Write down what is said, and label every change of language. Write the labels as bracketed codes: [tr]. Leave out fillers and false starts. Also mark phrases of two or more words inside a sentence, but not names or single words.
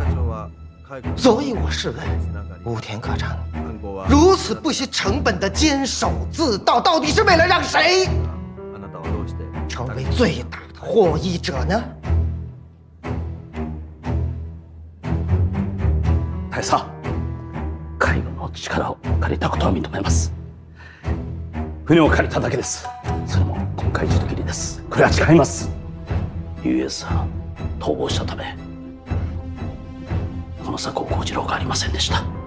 [zh] 所以我试问武田科长，如此不惜成本的坚守自盗，到底是为了让谁成为最大的获益者呢？ [ja] 大佐、海軍の力を借りたことは認めます。船を借りただけです。それも今回一度きりです。これは誓います。US は逃亡したため、この策を講じろうがありませんでした。